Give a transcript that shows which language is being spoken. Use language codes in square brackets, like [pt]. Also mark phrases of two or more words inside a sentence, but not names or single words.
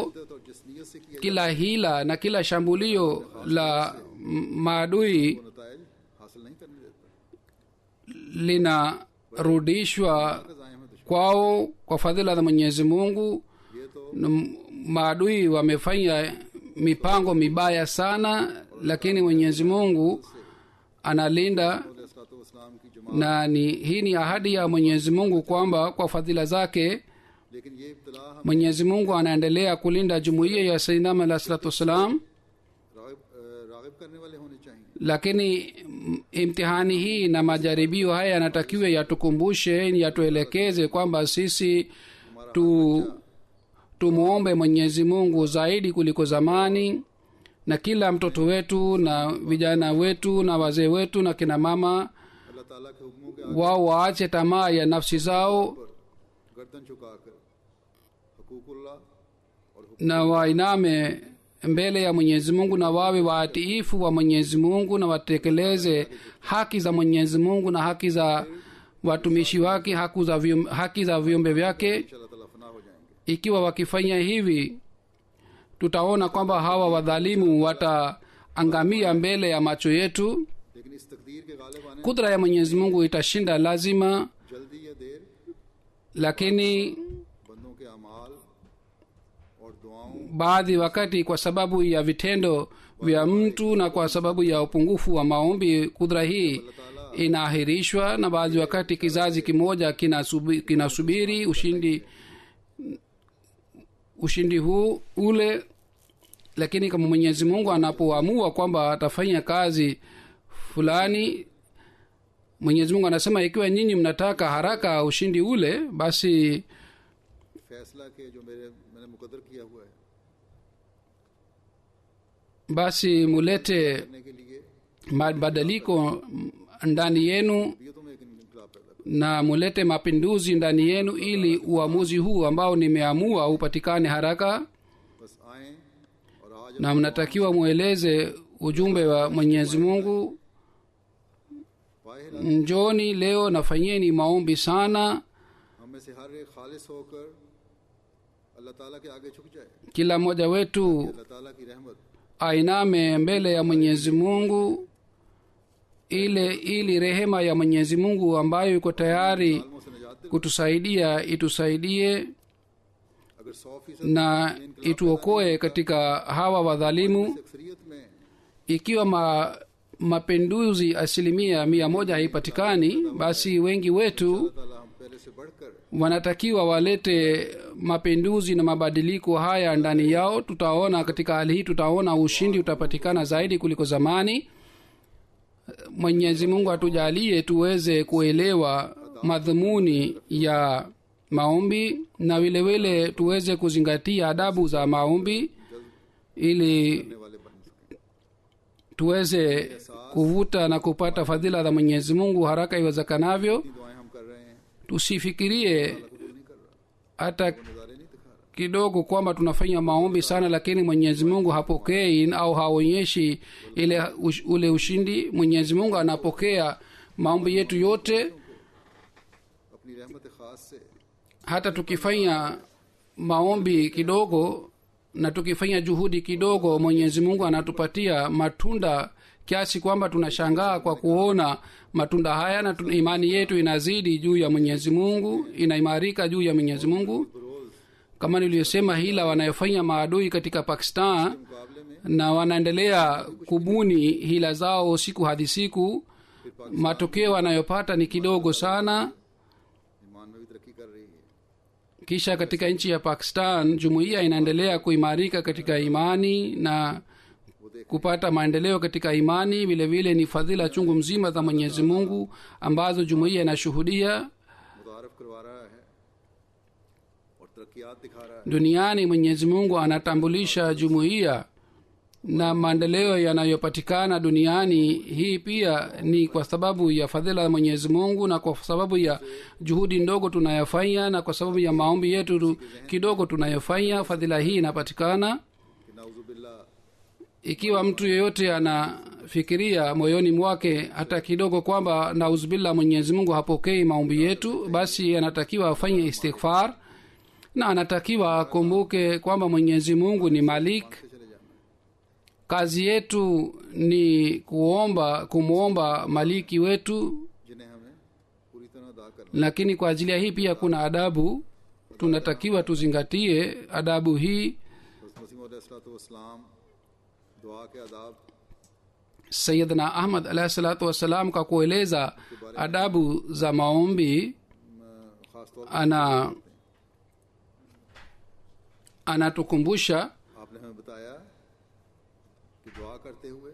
[ur] تو جس نیت سے کیا [sw] kila hila na kila shambulio la maadui [ur] نتائج حاصل نہیں کرنے دیتا [sw] linarudishwa [ur] جائے میں دشمن [sw] kwao kwa fadhila za mwenyezi mungu [ur] یہ تو [sw] maadui wamefanya mipango mibaya sana lakini mwenyezi mungu analinda [ur] اسلام کی جماعت [sw] na hii ni ahadi ya mwenyezi mungu kwamba kwa fadhila zake [ur] لیکن یہ ابتلا ہم [sw] mwenyezi mungu anaendelea kulinda jumuiya ya sayyidina [ar] alah salatu wassalam [ur] راغب کرنے والے ہونے چاہیے [sw] lakini imtihani hii na majaribio haya yanatakiwa yatukumbushe yatuelekeze kwamba sisi tumwombe mwenyezi mungu zaidi kuliko zamani na kila mtoto wetu na vijana wetu na wazee wetu na kina mama [ur] اللہ تعالیٰ کے حکموں کے [sw] wao waache tamaa ya nafsi zao [ur] پر گردن جھکاکر حقوق اللہ اور [sw] na wainame mbele ya mwenyezi mungu na wawe waatiifu wa mwenyezi mungu na watekeleze haki za mwenyezi mungu na haki za watumishi wake, haki za viumbe vyake. [ur] انشاءاللہ تعالیٰ فنا ہو جائیں گے. [sw] ikiwa wakifanya hivi tutaona kwamba hawa wadhalimu wataangamia mbele ya macho yetu. [ur] لیکن اس تقدیر کے غالب آنے [sw] kudra ya mwenyezi mungu itashinda lazima, [ur] جلدی یا دیر [sw] lakini [ur] بندوں کے اعمال اور دعاؤں [sw] baadhi wakati kwa sababu ya vitendo vya mtu na kwa sababu ya upungufu wa maombi kudra hii inaahirishwa, na baadhi wakati kizazi kimoja kinasubiri ushindi huu ule. Lakini kama mwenyezi mungu anapoamua kwamba atafanya kazi fulani, mwenyezi mungu anasema ikiwa nyinyi mnataka haraka ushindi ule, basi [ur] فیصلہ کے جو میں نے مقدر کیا ہوا ہے [sw] basi mulete [ur] کرنے کے لیے [sw] mabadiliko ndani yenu [ur] طبیعتوں میں ایک انقلاب پیدا کر. [sw] na mulete mapinduzi ndani yenu ili uamuzi huu ambao nimeamua upatikane haraka. [ur] بس آئے اور آج [sw] Na mnatakiwa mueleze ujumbe wa mwenyezi mungu, [ur] वाहिद [sw] njoni leo nafanyeni maombi sana, [ur] ہم میں سے ہر ایک خالص ہوکر اللہ تعالیٰ کے آگے جھک جائے. [sw] kila mmoja wetu [ur] اللہ تعالیٰ کی رحمت [sw] ainame mbele ya mwenyezi mungu ili rehema ya mwenyezi mungu ambayo iko tayari [ur] عالموں سے نجات دے. [sw] kutusaidia itusaidie [ur] اگر 100% [sw] na ituokoe katika hawa wadhalimu. [ur] اکثریت میں [sw] Ikiwa mapinduzi 100% haipatikani, basi wengi wetu [ur] تعالیٰ ہم پہلے سے بڑھ کر [sw] wanatakiwa walete mapinduzi na mabadiliko haya ndani yao. Tutaona katika hali hii, tutaona ushindi utapatikana zaidi kuliko zamani. Mwenyezi mungu atujalie tuweze kuelewa madhumuni ya maombi na vile vile tuweze kuzingatia adabu za maombi ili [ur] والے بن سکے. [sw] tuweze kuvuta na kupata fadhila za mwenyezi mungu haraka iwezekanavyo. [ur] دعائیں ہم کر رہے ہیں, [sw] Tusifikirie [ur] قبول نہیں کر رہا, [sw] hata [ur] نظارے نہیں دکھا رہا. [sw] kidogo kwamba tunafanya maombi sana lakini mwenyezi mungu hapokei au haonyeshi ule ushindi. Mwenyezi mungu anapokea maombi yetu yote, [ur] اپنی رحمت خاص سے [sw] hata tukifanya maombi kidogo na tukifanya juhudi kidogo, mwenyezi mungu anatupatia matunda kiasi kwamba tunashangaa kwa kuona matunda haya, na imani yetu inazidi juu ya mwenyezi mungu, inaimarika juu ya mwenyezi mungu. Kama niliyosema, hila wanayofanya maadui katika Pakistan [ur] مقابلے میں [sw] na wanaendelea kubuni hila zao siku hadi siku, matokeo wanayopata ni kidogo sana. [ur] ایمان میں بھی ترقی کر رہی ہے. [sw] Kisha katika nchi ya Pakistan jumuiya inaendelea kuimarika katika imani na kupata maendeleo katika imani. Vile vile ni fadhila chungu mzima za mwenyezi mungu ambazo jumuiya inashuhudia [ur] متعارف کروا رہا ہے اور ترقیات دکھا رہا ہے. [sw] duniani. Mwenyezi mungu anatambulisha jumuiya na maendeleo yanayopatikana duniani. Hii pia ni kwa sababu ya fadhila ya mwenyezi mungu na kwa sababu ya juhudi ndogo tunayofanya na kwa sababu ya maombi yetu kidogo tunayofanya, fadhila hii inapatikana. [ur] کہ نعوذباللہ [sw] Ikiwa mtu yeyote anafikiria moyoni mwake hata kidogo kwamba nauzubillah, mwenyezi mungu hapokei maombi yetu, basi anatakiwa afanye istighfar na anatakiwa akumbuke kwamba mwenyezi mungu ni malik. [ur] سے چلے جانا. [sw] Kazi yetu ni kumwomba maliki wetu, [ur] جنہیں ہمیں پوری طرح ادا کرنا. [sw] lakini kwa ajili ya hii pia kuna adabu, tunatakiwa tuzingatie adabu hii. [ur] مسیح علیہ السلام دعا کے آداب [sw] Sayyidina Ahmad [ar] alayhi salatu wassalam [sw] kwa kueleza adabu za maombi [ur] خاص طور [sw] anatukumbusha, [ur] آپ نے ہمیں بتایا کہ دعا کرتے ہوئے